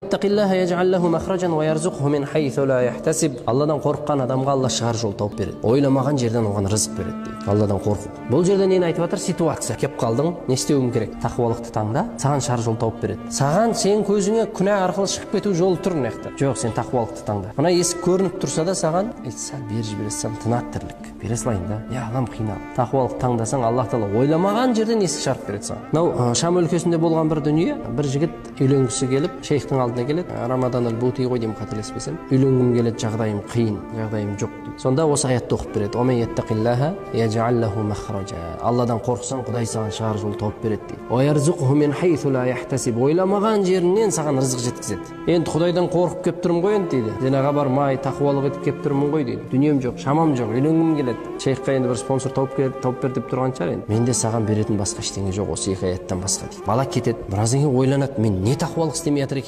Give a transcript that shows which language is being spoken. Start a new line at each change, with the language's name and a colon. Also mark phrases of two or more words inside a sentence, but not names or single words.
Arabic: يتق الله يجعل له مخرجا ويرزقه من حيث لا يحتسب.
Kazakh: Алладан қорыққан адамға Алла шығар жол тауып береді. Ойламаған жерден оған рызық береді дейді. Алладан қорқу. Бұл жерде нені айтып жатыр? Ситуация. Кеп қалдың, не істеуім керек? Тақуалықты таңда, саған шығар жол тауып береді. Саған сен көзіңе күнә арқылы шығып кету жолы тұр мына. Жоқ, сен тақуалықты таңда. Мына есік көрініп тұрса да саған, сәл бері жібересің, тынат тірлік. Бере салайын да. Я алам қинал. Тақуалықты таңдасаң, Аллах Тағала ойламаған жерден есік шығарып береді саған. Мынау Шам өлкесінде болған бір дүние, бір жігіт үйленгісі келіп, шейхтің алдына келеді. Рамадан ал-Бути ғой деймін, қателеспесем. Үйленгім келеді, жағдайым қиын, жағдайым жоқ дейді. Сонда осы аятты оқып береді.
Arabic: ومن يتق الله يجعل له مخرجا.
Kazakh: Алладан қорқсаң, Құдай саған шығар жол тауып береді дейді.
Arabic: ويرزقه من حيث لا يحتسب.
Kazakh: Ойламаған жерінен саған рызық жеткізеді. Енді Құдайдан қорқып кеп тұрмын ғой енді дейді. Зинаға бармай, тақуалық етіп кеп тұрмын ғой дейді. Дүнием жоқ, шамам жоқ, үйленгім келеді. Шейхқа енді бір спонсор тауып бер деп тұрған шығар енді. Менде саған беретін басқа ештеңе жоқ, осы екі аяттан басқа дейді. Бала кетеді, біраздан кейін ойланады, мен не тақуалық істемей жатыр екен?